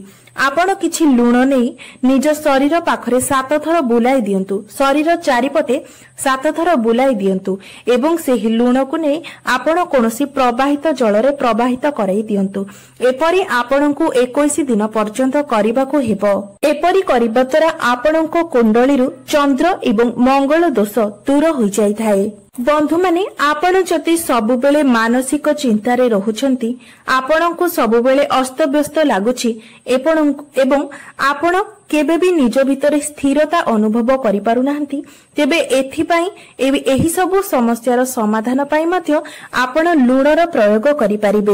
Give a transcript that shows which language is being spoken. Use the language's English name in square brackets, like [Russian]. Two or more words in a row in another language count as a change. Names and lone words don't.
[Odia] ଆପଣ କିଛି ଲୁଣ ନେଇ ନିଜ ଶରୀର ପାଖରେ 7 ଥର ବୁଲାଇ ଦିଅନ୍ତୁ, ଶରୀର ଚାରିପଟେ 7 ଥର ବୁଲାଇ ଦିଅନ୍ତୁ ଏବଂ ସେହି ଲୁଣ କୁ ନେଇ ଆପଣ କୌଣସି ପ୍ରବାହିତ ଜଳ ରେ ପ୍ରବାହିତ କରାଇ ଦିଅନ୍ତୁ। ଏପରି ଆପଣଙ୍କୁ 21 ଦିନ ପର୍ଯ୍ୟନ୍ତ କରିବାକୁ ହେବ। ଏପରି କରିବା ଦ୍ୱାରା ଆପଣଙ୍କ କୁଣ୍ଡଳୀରୁ ଚନ୍ଦ୍ର ଏବଂ ମଙ୍ଗଳ ଦୋଷ ଦୂର ହୋଇ ଯାଇ ଥାଏ। ବନ୍ଧୁ ମାନେ ଆପଣ ଯଦି ସବୁ ବେଳେ ମାନସିକ ଚିନ୍ତା ରେ ରହୁଛନ୍ତି, ଆପଣଙ୍କୁ ସବୁ ବେଳେ ଅସ୍ତବ୍ୟସ୍ତ ଲାଗୁଛି ଏବଂ ଆପଣ କେବେ ବି ନିଜ ଭିତରେ ସ୍ଥିରତା ଅନୁଭବ କରି ପାରୁ ନାହାନ୍ତି, ତେବେ ଏଥିପାଇଁ ଏହି ସବୁ ସମସ୍ୟାର ସମାଧାନ ପାଇଁ ମଧ୍ୟ ଆପଣ ଲୁଣର ପ୍ରୟୋଗ କରି ପାରିବେ।